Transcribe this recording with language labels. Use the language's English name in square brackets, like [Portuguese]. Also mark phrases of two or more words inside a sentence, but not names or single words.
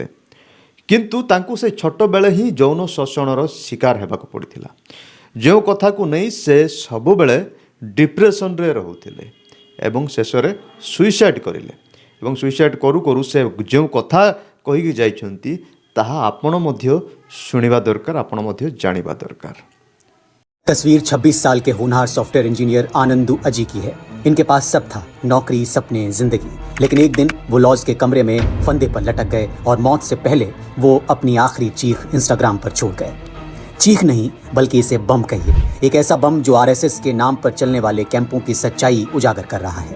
[Odia] କିନ୍ତୁ ତାଙ୍କୁ ସେ ଛୋଟବେଳେ ହିଁ ଯୌନ ଶୋଷଣର ଶିକାର ହେବାକୁ ପଡ଼ିଥିଲା, ଯେଉଁ କଥାକୁ ନେଇ ସେ ସବୁବେଳେ ଡିପ୍ରେସନରେ ରହୁଥିଲେ ଏବଂ ଶେଷରେ ସୁଇସାଇଡ୍ କରିଲେ। ଏବଂ ସୁଇସାଇଡ୍ କରୁ କରୁ ସେ ଯେଉଁ କଥା କହିକି ଯାଇଛନ୍ତି ତାହା ଆପଣ ମଧ୍ୟ ଶୁଣିବା ଦରକାର, ଆପଣ ମଧ୍ୟ ଜାଣିବା ଦରକାର। [Hindi] तस्वीर 26 साल के होनहार [English] software engineer [Hindi] आनंदू अजी की है। इनके पास सब था, नौकरी, सपने, जिंदगी। लेकिन एक दिन वो लॉज के कमरे में फंदे पर लटक गए और मौत से पहले वो अपनी आखिरी चीख इंस्टाग्राम पर छोड़ गए। चीख नहीं बल्कि इसे बम कहिए, एक ऐसा बम जो RSS के नाम पर चलने वाले कैंपों की सच्चाई उजागर कर रहा है।